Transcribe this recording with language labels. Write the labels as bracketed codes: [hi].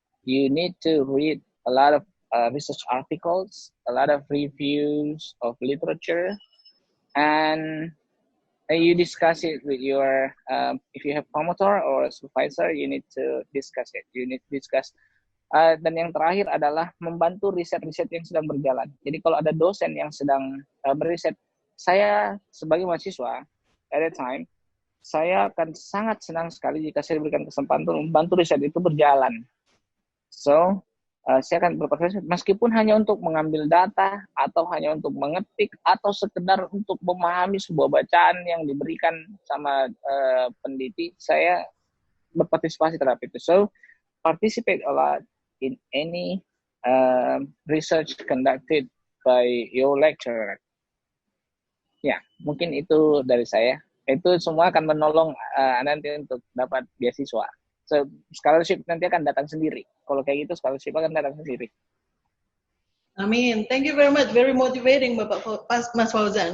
[en] You need to read a lot of research articles, a lot of reviews of literature, and you discuss it with your, if you have promoter or a supervisor, you need to discuss it. You need to discuss. [id] Dan yang terakhir adalah membantu riset-riset yang sedang berjalan. Jadi kalau ada dosen yang sedang beriset, saya sebagai mahasiswa, [en] at that time, [id] saya akan sangat senang sekali jika saya diberikan kesempatan untuk membantu riset itu berjalan. So, saya akan berpartisipasi meskipun hanya untuk mengambil data, atau hanya untuk mengetik, atau sekedar untuk memahami sebuah bacaan yang diberikan sama peneliti, saya berpartisipasi terhadap itu. [en] So, participate a lot in any research conducted by your lecturer. [id] Ya, mungkin itu dari saya. Itu semua akan menolong nanti untuk dapat beasiswa. So, scholarship nanti akan datang sendiri. Kalau kayak gitu, scholarship akan datang sendiri. Amin. [en] Thank you very much. Very motivating, Bapak Mas Fauzan.